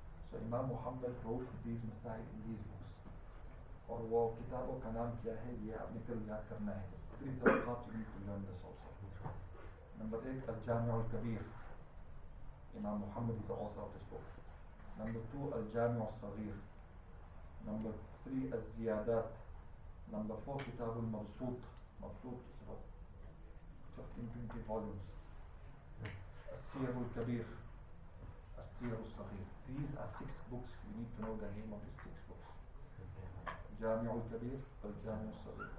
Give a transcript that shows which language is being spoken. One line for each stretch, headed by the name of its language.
English: so Imam Muhammad wrote these مسائل in these books
Urdu: اور وہ کتابوں کا نام کیا ہے یہ آپ نے کل یاد کرنا ہے
English: three طبقات you need to learn this also number 8 الجامع الكبير Imam Muhammad is the author of this book Number 2, الجامع الصغير. Number 3, الزيادات. Number 4, كتاب المبسوط. مبسوط is about 15-20 volumes. السير الكبير. السير الصغير. These are 6 books. You need to know the name of these 6 books.
Arabic: الجامع الكبير, الجامع الصغير.